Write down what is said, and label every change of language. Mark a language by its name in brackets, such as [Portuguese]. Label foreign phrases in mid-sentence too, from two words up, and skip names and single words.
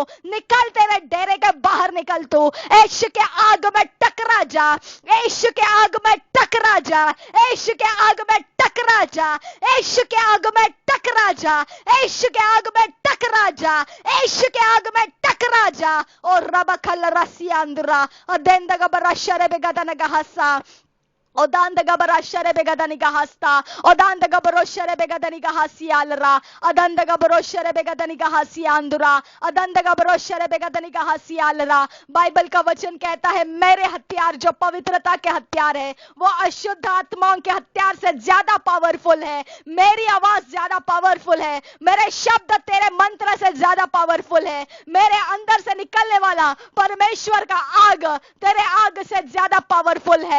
[Hindi] निकल, तेरे डेरे के बाहर निकल तू, यीशु के आग में टकरा जा, यीशु के आग में टकरा जा, यीशु के आग में टकरा जा, यीशु के आग में टकरा जा, यीशु के आग में टकरा जा, यीशु के आग में टकरा जा। और रबखल रसियांदुरा अदेंदगा बरशरे बेगदनगा हसा Odandagabara Sharebegadaniga Hasta, Odandagabaro Sharebegadaniga Hasialra, Adandagabaro Sharebegadaniga Hasiandura, Adandagabaro Sharebegadaniga Hasialra। बाइबल का वचन कहता है मेरे हथियार जो पवित्रता के हथियार है वो अशुद्ध आत्माओं के हथियार से ज्यादा पावरफुल है। मेरी आवाज ज्यादा पावरफुल है, मेरे शब्द तेरे मंत्र से ज्यादा पावरफुल है, मेरे अंदर से निकलने वाला परमेश्वर का आग तेरे आग से ज्यादा पावरफुल है।